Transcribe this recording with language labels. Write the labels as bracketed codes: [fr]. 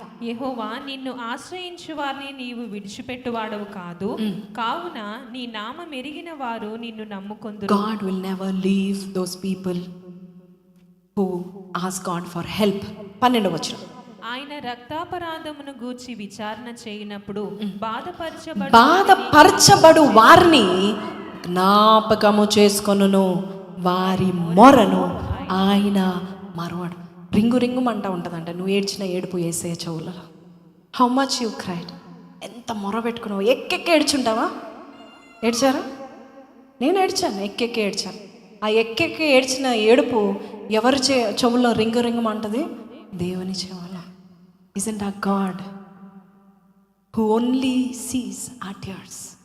[te] యెహోవా, నిన్ను ఆశ్రయించు వారిని నీవు విడిచిపెట్టువాడవు కాదు, కావున నీ నామం ఎరిగిన వారు నిన్ను నమ్ముకొందురు. [en] God will never leave those people who ask God for help. [te] 12వ వచనం. ఆయన రక్తాపరాధమును గూర్చి విచారణ చేయనప్పుడు బాధపరచబడు వారిని జ్ఞాపకము చేసుకొనును, వారి మొరను ఆయన మరవడు. రింగు రింగుమంటా ఉంటుందంట నువ్వు ఏడ్చిన ఏడుపు యేసయ్య చెవులలో. [en] How much you cried. [te] ఎంత మొర పెట్టుకున్నావు. ఎక్కెక్కి ఏడ్చుంటావా? ఏడ్చారా? నేను ఏడ్చాను, ఎక్కెక్కి ఏడ్చాను. ఆ ఎక్కెక్కి ఏడ్చిన ఏడుపు ఎవరి చెవుల్లో రింగు రింగుమంటది? దేవుని చెవుల. [en] Isn't our God who only sees our tears?